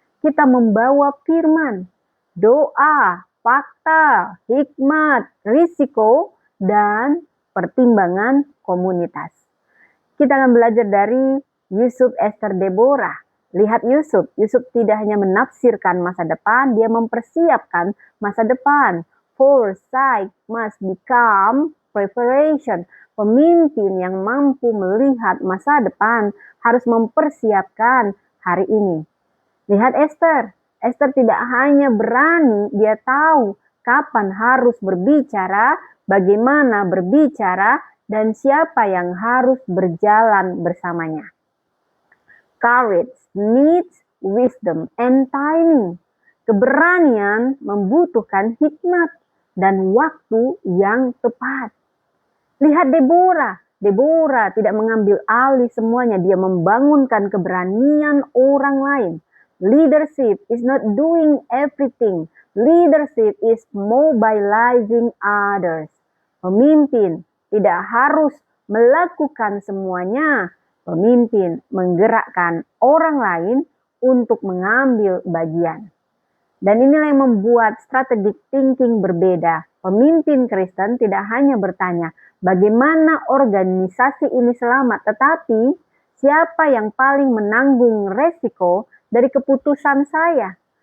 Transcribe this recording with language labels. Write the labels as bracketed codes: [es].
[id] Kita membawa firman, doa, fakta, hikmat, risiko, dan pertimbangan komunitas. Kita akan belajar dari Yusuf, Esther, Deborah. Lihat Yusuf. Yusuf tidak hanya menafsirkan masa depan, dia mempersiapkan masa depan. [en] Foresight must become preparation. [id] Pemimpin yang mampu melihat masa depan harus mempersiapkan hari ini. Lihat Esther. Esther tidak hanya berani, dia tahu kapan harus berbicara, bagaimana berbicara, dan siapa yang harus berjalan bersamanya. [en] Courage needs wisdom and timing. [id] Keberanian membutuhkan hikmat dan waktu yang tepat. Lihat Deborah. Deborah tidak mengambil alih semuanya. Dia membangunkan keberanian orang lain. [en] Leadership is not doing everything. Leadership is mobilizing others. [id] Pemimpin tidak harus melakukan semuanya. Pemimpin menggerakkan orang lain untuk mengambil bagian. Dan inilah yang membuat strategic thinking berbeda. Pemimpin Kristen tidak hanya bertanya, bagaimana organisasi ini selamat, tetapi siapa yang paling menanggung resiko dari keputusan saya.